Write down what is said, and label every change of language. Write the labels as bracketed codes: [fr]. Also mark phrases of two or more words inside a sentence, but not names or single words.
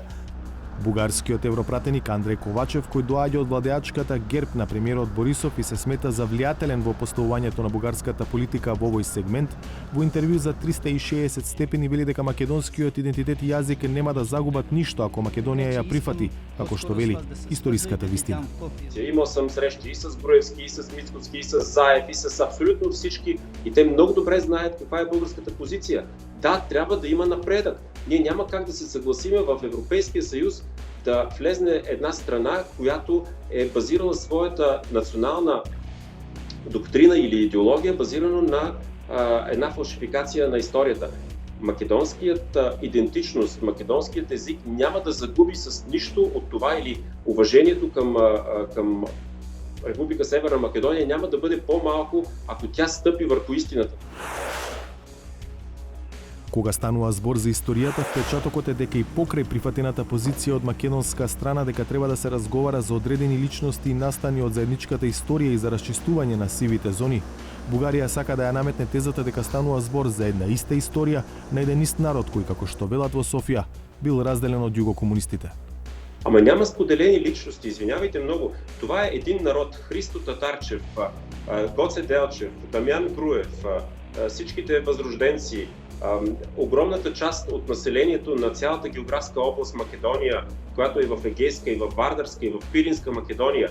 [mk] Бугарскиот европратеник Андреј Ковачев, кој доаѓа од владеачката ГЕРБ на премиерот Борисов и се смета за влијателен во поставувањето на бугарската политика во овој сегмент, во интервју за 360 степени вели дека македонскиот идентитет и јазик нема да загубат ништо ако Македонија ја прифати, како што вели историската вистина. [bg] Имал съм срещи и с Груевски, и с Мицкоски, и с Заев, и с абсолютно всички, и те много добре знаят каква е българската позиция. Да, трябва да има напредък. Ние няма как да се съгласиме в Европейския съюз да влезне една страна, която е базирала своята национална доктрина или идеология, базирана на една фалшификация на историята. Македонският идентичност, македонският език няма да загуби с нищо от това или уважението към Република Северна Македония няма да бъде по-малко, ако тя стъпи върху истината. [mk] Кога станува збор за историјата, впечатокот е дека и покрај прифатената позиција од македонска страна дека треба да се разговара за одредени личности и настани од заедничката историја и за расчистување на сивите зони, Бугарија сака да ја наметне тезата дека станува збор за една иста историја на еден ист народ кој, како што велат во Софија, бил разделен од југокомунистите. [bg] Ама няма споделени личности, извинявайте много. Това е един народ. Христо Татарчев, Гоце Делчев, Дамян Груев, всичките възрожденци, огромната част от населението на цялата географска област Македония, която е в Егейска, и в Вардарска, и в Пиринска Македония.